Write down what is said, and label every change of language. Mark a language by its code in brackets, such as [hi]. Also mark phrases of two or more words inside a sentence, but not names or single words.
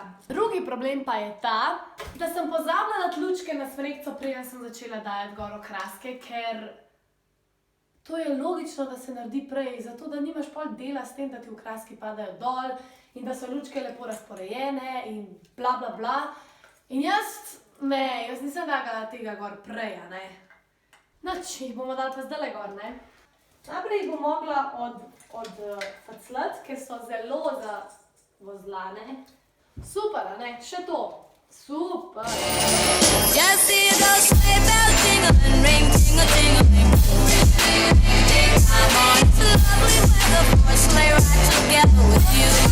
[sl] Drugi problem pa je ta, da sem pozabila dati lučke na smrekico, preden sem začela dajati gor okraske, ker To je logično, da se naredi prej, zato da nimaš pol dela s tem, da ti okraski padajo dol in da so lučke lepo razporejene in bla bla bla. In jaz nisem dala tega gor prej, a ne. Noč, jih bomo dali pa zdajle gor, ne. Najprej jih bom mogla odfacljati, ker so zelo zavozlane. Super, a ne, še to. Super. [en] Just hear those sleigh bells jingling, ring, tingle, tingling. I'm on it's lovely weather for a sleigh ride together with you.